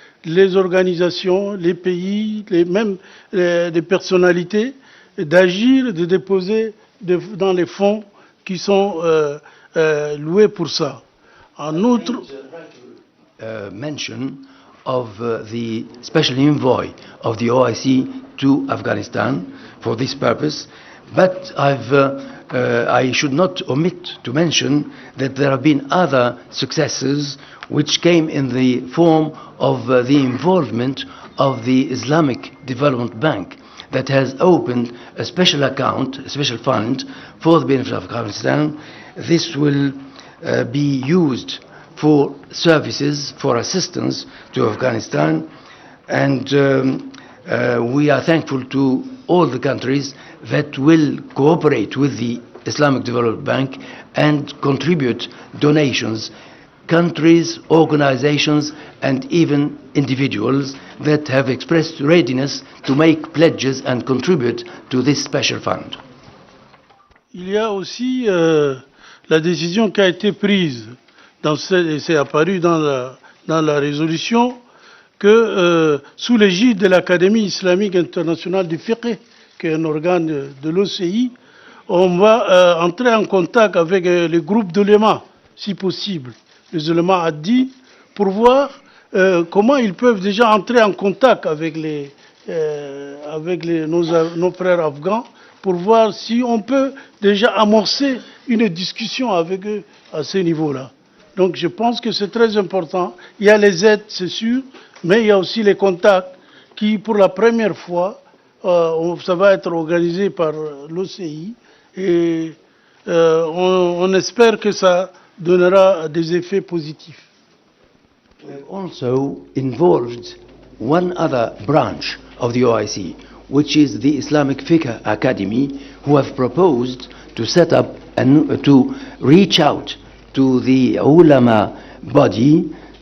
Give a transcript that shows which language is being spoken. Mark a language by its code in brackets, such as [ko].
[fr] les organisations, les pays, même les personnalités, d'agir, de déposer dans les fonds qui sont loués pour ça. En outre, [en] mention of the special envoy of the OIC to Afghanistan for this purpose, but I should not omit to mention that there have been other successes which came in the form of the involvement of the Islamic Development Bank that has opened a special account, a special fund for the benefit of Afghanistan. This will be used for services, for assistance to Afghanistan, and we are thankful to all the countries that will cooperate with the Islamic Development Bank and contribute donations, countries, organizations, and even individuals that have expressed readiness to make pledges and contribute to this special fund. [fr] Il y a aussi la décision qui a été prise, et c'est apparu dans la résolution, que sous l'égide de l'Académie islamique internationale du fiqh, qui est un organe de l'OCI, on va entrer en contact avec les groupes d'uléma, si possible, les uléma haddi, pour voir comment ils peuvent déjà entrer en contact avec nos frères afghans, pour voir si on peut déjà amorcer une discussion avec eux à ce niveau-là. Donc je pense que c'est très important. Il y a les aides, c'est sûr, mais il y a aussi les contacts qui, pour la première fois, ça va être organisé par l'OCI et on espère que ça donnera des effets positifs. [en] We have also involved one other branch of the OIC, which is the Islamic Fiqh Academy, who have proposed to set up and to reach out to the ulama body